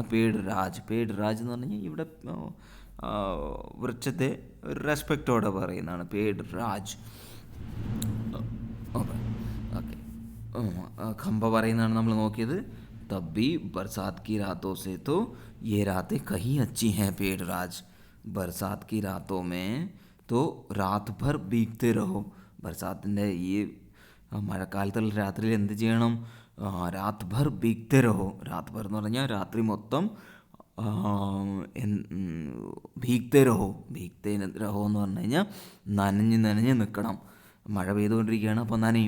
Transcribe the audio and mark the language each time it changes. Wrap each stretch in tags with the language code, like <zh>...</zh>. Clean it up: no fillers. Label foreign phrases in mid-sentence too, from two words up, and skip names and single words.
<hi>पेड़ राज</hi> <ml>എന്ന് പറഞ്ഞു കഴിഞ്ഞാൽ ഇവിടെ വൃക്ഷത്തെ റെസ്പെക്റ്റോടെ പറയുന്നതാണ്.</ml> <hi>पेड़ राज.</hi> <ml>ഓക്കെ, ഖമ്പ പറയുന്നതാണ് നമ്മൾ നോക്കിയത്.</ml> <hi>तभी बरसात की रातों से तो ये रातें कहीं अच्छी हैं पेड़ राज. बरसात की रातों में तो रात भर भीगते रहो.</hi> <ml>ബർസാത്തിൻ്റെ ഈ മഴക്കാലത്തുള്ള രാത്രിയിൽ എന്ത് ചെയ്യണം?</ml> <hi>रात भर भीगते रहो. रात भर</hi> <ml>എന്ന് പറഞ്ഞാൽ രാത്രി മൊത്തം</ml> <hi>भीगते रहो</hi> <ml>എന്ന് പറഞ്ഞു കഴിഞ്ഞാൽ നനഞ്ഞ് നിൽക്കണം. മഴ പെയ്തുകൊണ്ടിരിക്കുകയാണ്, അപ്പോൾ നനയും.</ml>